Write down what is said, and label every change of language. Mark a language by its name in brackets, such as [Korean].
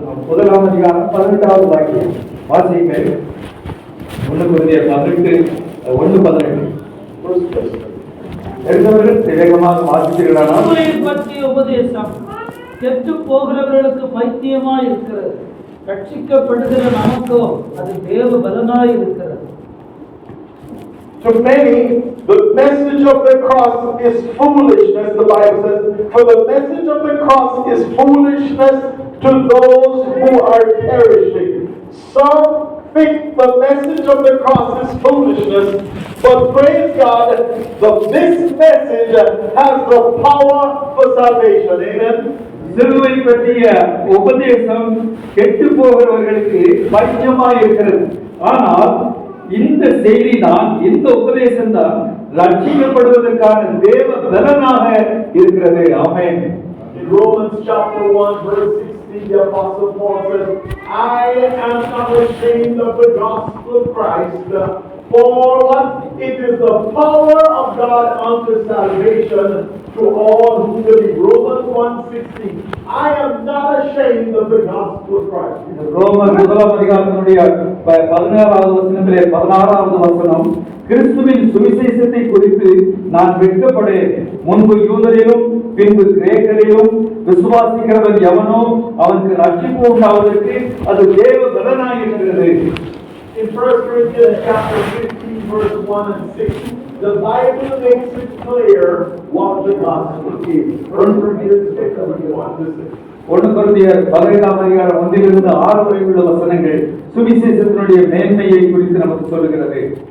[Tamil] முதலாம் அதிகாரம் 18வது வாக்கியம் வாசியுங்கள். [English] 1 Corinthians 18:1-18. [Tamil] எடுத்தவர்கள் வேகமாக வாசித்தீர்களானால் சிலுவையை பற்றிய உபதேசம் கெட்டு போகிறவர்களுக்கு பைத்தியமாய் இருக்கிறது, ரட்சிக்கப்படுகிற நமக்கோ அது தேவ பலனாய் இருக்கிறது. [English] To many, the message of the cross is foolishness, the Bible says. For the message of the cross is foolishness to those who are perishing. Some think the message of the cross is foolishness, but praise God, this message has the power for salvation. Amen. [Tamil] சிலுவை பற்றிய உபதேசம் கெட்டு போகிறவர்களுக்கு பைத்தியமாய் இருக்கிறது. ஆனால் இந்த செய்தி தான், இந்த உபதேசம் தான் ரட்சிக்கப்படுவதற்கான தேவ பலனாக இருக்கிறது. ஆமென். [English] In Romans chapter 1 verse 16, the Apostle Paul says, I am not ashamed of the gospel of Christ, for it is the power of God unto salvation to all who believe. Romans 1:16. I am not ashamed of the gospel of Christ. [Tamil] ரோமர் முதலாம் அதிகாரத்தினுடைய 16வது வசனத்திலே 16வது வசனம், கிறிஸ்துவின் சுவிசேஷத்தை குறித்து நான் வெட்கப்படேன். முன்பு யூதரிலும் பின்பு கிரேக்கரிலும் விசுவாசிக்கிறவன் எவனோ அவனுக்கு ரட்சிப்பு உண்டாவதற்கு அது தேவ பலனாய் இருக்கிறது. [English] In 1 Corinthians chapter 15 verse 1 and 6, the Bible makes it clear what the gospel is. 1 Corinthians 15 1-6. [Tamil] 1 Corinthians 15ஆம் அதிகாரம் 1-6 வரை உள்ள வசனங்கள் சுவிசேஷத்தினுடைய மேன்மையை குறித்து நமக்கு சொல்கிறது.